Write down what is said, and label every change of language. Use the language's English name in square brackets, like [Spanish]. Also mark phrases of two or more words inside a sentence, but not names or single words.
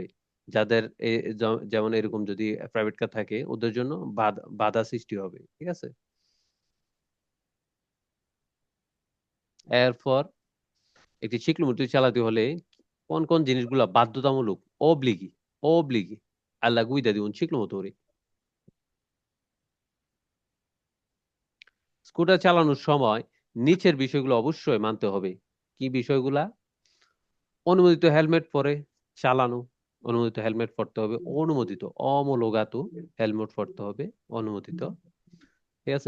[Bangla] যাদের যেমন এরকম যদি প্রাইভেট কার থাকে ওদের জন্য বাধা সৃষ্টি হবে, ঠিক আছে। এরপর একটি চিকলুমুটি চালাতে হলে কোন কোন জিনিসগুলো বাধ্যতামূলক, [Italian] obblighi, obblighi alla guida di un ciclomotore? [Bangla] স্কুটার চালানোর সময় নিচের বিষয়গুলো অবশ্যই মানতে হবে। কি বিষয়গুলা? অনুমোদিত হেলমেট পরে চালানো, অনুমোদিত হেলমেট পরতে হবে, অনুমোদিত, অমোলোগাত হেলমেট পরতে হবে, অনুমোদিত, ঠিক আছে।